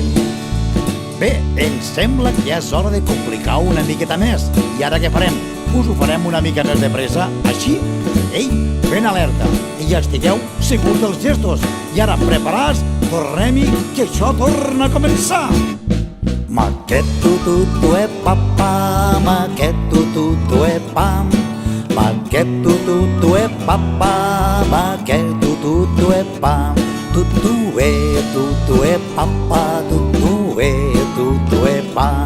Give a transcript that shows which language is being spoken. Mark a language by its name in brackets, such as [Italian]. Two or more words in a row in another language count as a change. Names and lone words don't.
[Catalan] Bé, em sembla que ja és hora de complicar una miqueta més. I ara què farem? Us ho farem una mica més de pressa, així, ei, ben alerta, i ja estigueu segurs dels gestos. I ara, preparats, tornem-hi, que això torna a començar. Maqueto tutu e papa, maqueto tutu e pam. Maqueto tutu e papa, maqueto tutu e pam. Tutu e papa, tutu e pam.